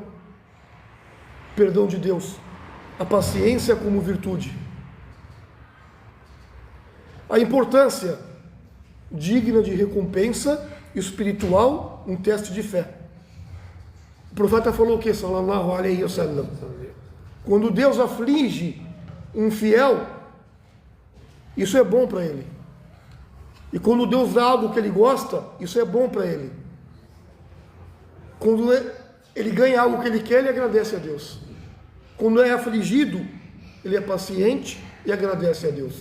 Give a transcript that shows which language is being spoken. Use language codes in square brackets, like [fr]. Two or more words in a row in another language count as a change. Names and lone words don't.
[pt] Perdão de Deus. A paciência como virtude. A importância digna de recompensa espiritual, um teste de fé. O profeta falou o que? [ar] صلى الله عليه وسلم. [pt] Quando Deus aflige um fiel, isso é bom para ele. E quando Deus dá algo que ele gosta, isso é bom para ele. Quando ele ganha algo que ele quer, ele agradece a Deus. Quando é afligido, ele é paciente e agradece a Deus.